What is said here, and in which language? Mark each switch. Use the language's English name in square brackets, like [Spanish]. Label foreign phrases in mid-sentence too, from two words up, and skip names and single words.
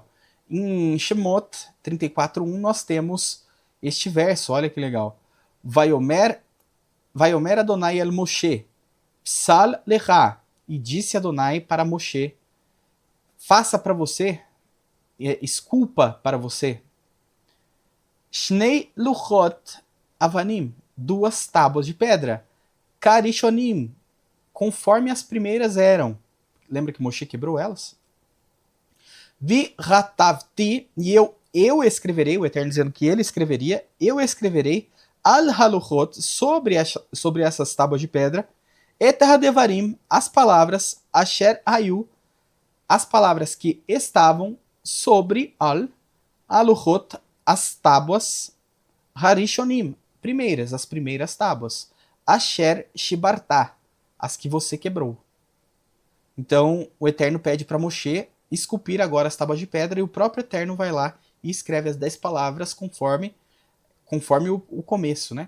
[Portuguese] Em Shemot 34.1 nós temos este verso, olha que legal. [Hebrew] ויאמר ה׳ אל משה, פסל לך, [Portuguese] e disse Adonai para Moshe, faça para você, esculpa para você, [Hebrew] שני לחת אבנים, [Portuguese] 2 tábuas de pedra, Karishonim, conforme as primeiras eram. Lembra que Moshe quebrou elas? [Hebrew] וכתבתי, [Portuguese] e eu escreverei, o Eterno dizendo que ele escreveria, eu escreverei [Hebrew] על הלחת, [Portuguese] sobre essas tábuas de pedra, [Hebrew] את הדברים, [Portuguese] as palavras, [Hebrew] אשר היו, [Portuguese] as palavras que estavam sobre [Hebrew] על הלחת, [Portuguese] as tábuas, harishonim, primeiras, as primeiras tábuas, [Hebrew] אשר שברת, [Portuguese] as que você quebrou. Então o Eterno pede para Moshe esculpir agora as tábuas de pedra, e o próprio Eterno vai lá e escreve as 10 palavras conforme o começo, né?